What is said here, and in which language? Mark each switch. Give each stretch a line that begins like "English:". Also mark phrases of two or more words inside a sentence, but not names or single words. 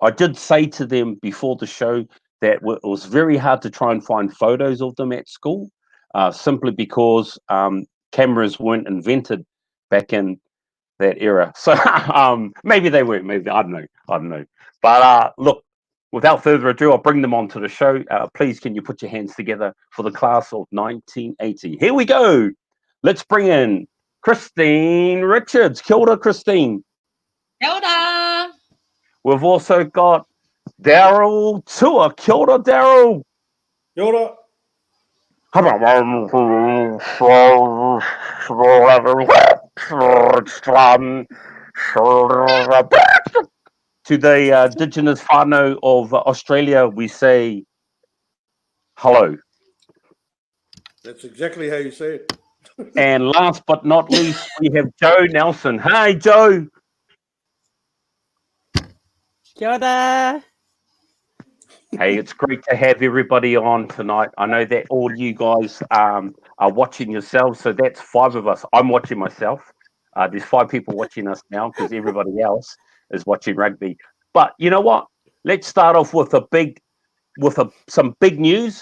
English: I did say to them before the show that it was very hard to try and find photos of them at school, simply because cameras weren't invented back in that era. So maybe they were, maybe, I don't know. But look, without further ado, I'll bring them on to the show. Please, can you put your hands together for the class of 1980? Here we go. Let's bring in Christine Richards.
Māori: Kia ora, Christine. Kia ora.
English: We've also got Daryl Tua.
Māori: Kia ora, Daryl. Kia ora.
English: To the indigenous whānau of Australia, we say hello. That's exactly how you say it. And last but not least, we have Joe Nelson. Hi, Joe.
Māori: Kia ora.
English: Hey, it's great to have everybody on tonight. I know that all you guys are watching yourselves, so that's 5 of us. I'm watching myself. There's 5 people watching us now because everybody else is watching rugby. But you know what? Let's start off with some big news.